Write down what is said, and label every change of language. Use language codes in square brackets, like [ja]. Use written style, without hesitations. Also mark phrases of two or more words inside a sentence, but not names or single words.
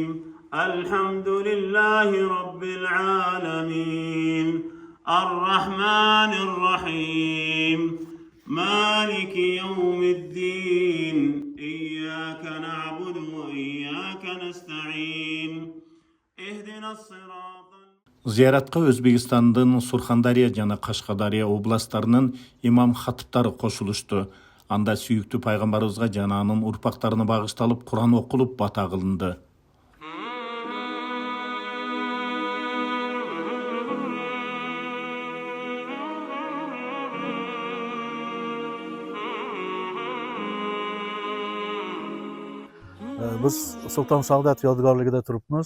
[ar] الحمد لله رب العالمين الرحمن الرحيم مالك يوم الدين إياك نعبد وإياك نستعين اهدنا الصراط. [ky] Зияратка Өзбекстандын Сурхандария жана Кашкадария областтарынын имам хатыптары кошулушту. Анда сүйүктүү пайгамбарыбызга жана анын урпактарына багышталып Куран окулуп бата кылынды. [uz] Biz Sulton Saodat yodgorligida turibmiz.